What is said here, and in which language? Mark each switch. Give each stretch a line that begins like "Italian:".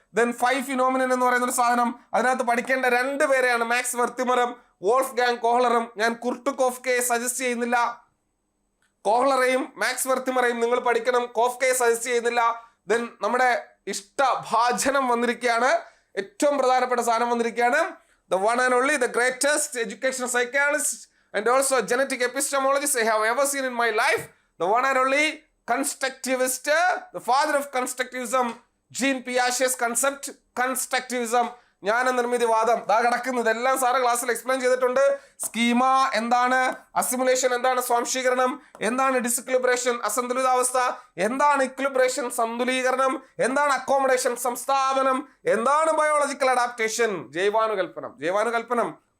Malayalam: Then 5 phenomenon എന്ന് പറയുന്ന ഒരു സാധനം, അതിനകത്ത് പഠിക്കേണ്ട 2 പേരെയാണ്, മാക്സ് വെർത്തിമറും വോൾഫ് ഗാങ് കോഹ്ലറും. ഞാൻ കുർട്ട് കോഫ്കയെ സജസ്റ്റ് ചെയ്യുന്നില്ല. കോഹ്ലറെയും മാക്സ് വെർത്തിമറെയും നിങ്ങൾ പഠിക്കണം, കോഫ്കയെ സജസ്റ്റ് ചെയ്യുന്നില്ല. ദെൻ നമ്മുടെ ഇഷ്ടഭാജനം വന്നിരിക്കുകയാണ്, ഏറ്റവും പ്രധാനപ്പെട്ട സാധനം വന്നിരിക്കുകയാണ്.
English: The one and only, the greatest educational psychologist and also genetic epistemologist I have ever seen in my life. The one and only constructivist, the father of constructivism, Jean Piaget's concept, constructivism.
Malayalam: ജ്ഞാന നിർമ്മിതിവാദം കിടക്കുന്നത് എല്ലാം sir ക്ലാസ്സിൽ explain ചെയ്തിട്ടുണ്ട്. Schema എന്താണ്, assimilation എന്താണ്, സ്വാംശീകരണം എന്താണ്, ഡിസിക്ലിബ്രേഷൻ അസന്തുലിതാവസ്ഥ എന്താണ്, ഇക്ലിബ്രേഷൻ സന്തുലീകരണം എന്താണ്, അക്കോമഡേഷൻ സംസ്ഥാപനം എന്താണ്, ബയോളജിക്കൽ അഡാപ്റ്റേഷൻ, ജൈവാനുകൽപ്പനം.